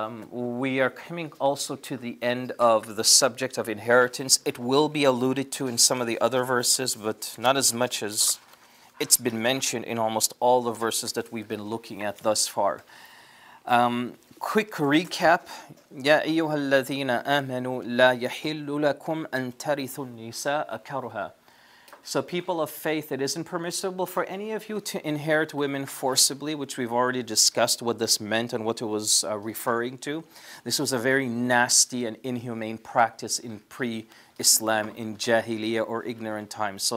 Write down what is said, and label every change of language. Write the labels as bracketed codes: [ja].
[en] We are coming also to the end of the subject of inheritance. It will be alluded to in some of the other verses, but not as much as it's been mentioned in almost all the verses that we've been looking at thus far. Quick recap. [ar] يا أيها الذين آمنوا لا يحل لكم أن ترثوا النساء كرها. [en] So people of faith, it isn't permissible for any of you to inherit women forcibly, which we've already discussed what this meant and what it was referring to. This was a very nasty and inhumane practice in pre-Islam, in Jahiliyyah or ignorant times.